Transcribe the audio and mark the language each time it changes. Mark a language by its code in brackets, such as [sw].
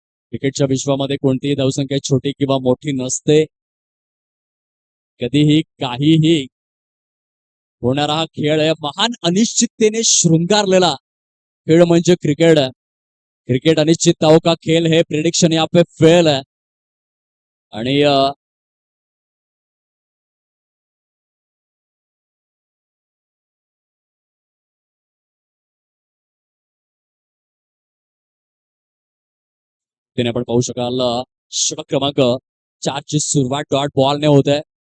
[mr] क्रिकेटच्या विश्वामध्ये कोणतीही धावसंख्या छोटी किंवा मोठी नसते. कधीही काहीही होणारा हा खेळ आहे. महान अनिश्चिततेने शृंगारलेला खेळ म्हणजे क्रिकेट है. [hi] क्रिकेट अनिश्चितताओं का खेल है. प्रिडिक्शन यहाँ पे फेल है. [mr] आणि त्याने आपण पाहू शकाल षटक क्रमांक 4 ची सुरुवात डॉट बॉलने होत आहे.